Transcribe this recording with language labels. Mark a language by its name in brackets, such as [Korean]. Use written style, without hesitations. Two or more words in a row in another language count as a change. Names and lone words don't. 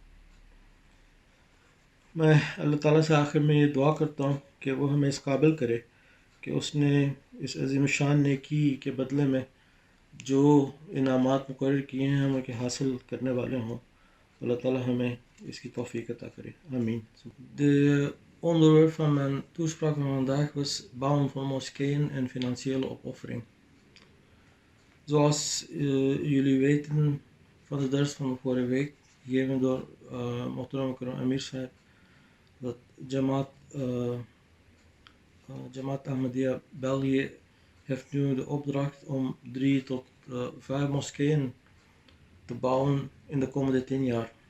[Urdu] میں اللہ تعالیٰ سے آخر میں یہ دعا کرتا ہوں کہ وہ ہمیں اس قابل کرے کہ اس نے اس عظیم شان نیکی کے بدلے میں جو انعامات مقرر کیے ہیں ہم ان کے حاصل کرنے والے ہوں۔ اللہ تعالیٰ ہمیں اس کی توفیق عطا کرے، آمین۔ [Dutch] De onderwerp van mijn toespraak van vandaag was bouwen van moskeeën en financiële opoffering. Zoals jullie weten van de dars van de vorige week, gegeven door Mohteram Karam Amir Sahib, dat Jamaat Ahmadiyya België heeft nu de opdracht om 3 tot 5 moskeeën te bouwen in de komende 10 jaar.